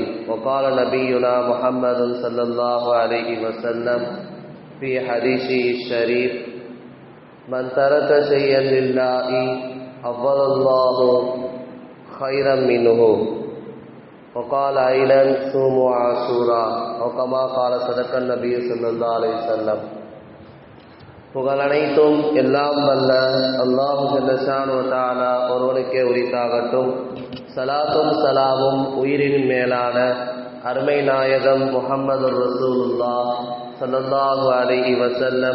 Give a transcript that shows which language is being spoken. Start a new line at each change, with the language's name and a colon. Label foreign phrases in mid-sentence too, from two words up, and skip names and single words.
Arabic: وقال نبينا محمد صلى الله عليه وسلم في حديثه الشريف: من ترك شيئا لله أفضل الله خيرا منه. وقال أيضا: صوموا عاشوراء. وكما قال صدق النبي صلى الله عليه وسلم.
Tamil: புகழ் அனைத்தும் எல்லாம் வல்ல
Arabic: الله جل شأنه وتعالى
Tamil: ஒருவனுக்கே உரித்தாகட்டும். சலாத்தும் சலாமும் உயிரின் மேலான அருமை நாயகம் முஹம்மது
Arabic: رسول الله صلى الله عليه وسلم